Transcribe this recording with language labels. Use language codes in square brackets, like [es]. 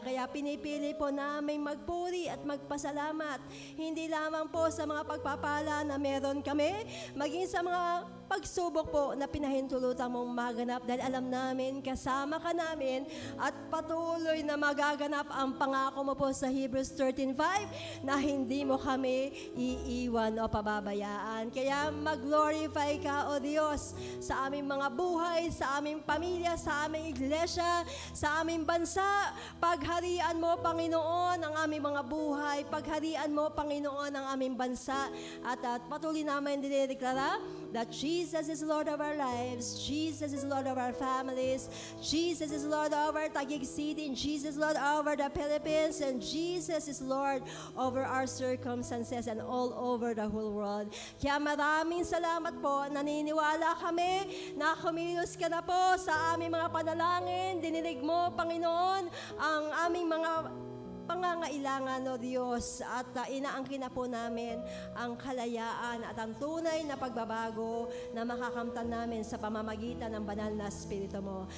[tl] Kaya pinipili po namin magpuri at magpasalamat, hindi lamang po sa mga pagpapala na meron kami, maging sa mga pagsubok po na pinahintulutan mong maganap, dahil alam namin kasama ka namin at patuloy na magaganap ang pangako mo po sa Hebrews 13:5 na hindi mo kami iiwan o pababayaan. Kaya mag-glorify ka, O Diyos, sa aming mga buhay, sa aming pamilya, sa aming iglesia, sa aming bansa. Pagharian mo, Panginoon, ang aming mga buhay. Pagharian mo, Panginoon, ang aming bansa. At patuloy namin dinideklara [en] that Jesus is Lord of our lives, Jesus is Lord of our families, Jesus is Lord over Taguig City, and Jesus is Lord over the Philippines, and Jesus is Lord over our circumstances and all over the whole world. [tl] Kaya maraming salamat po, naniniwala kami na kumilos ka na po sa aming mga panalangin, dininig mo, Panginoon, ang aming mga pangangailangan, O Diyos, at inaangkin na po namin ang kalayaan at ang tunay na pagbabago na makakamtan namin sa pamamagitan ng banal na Espiritu mo.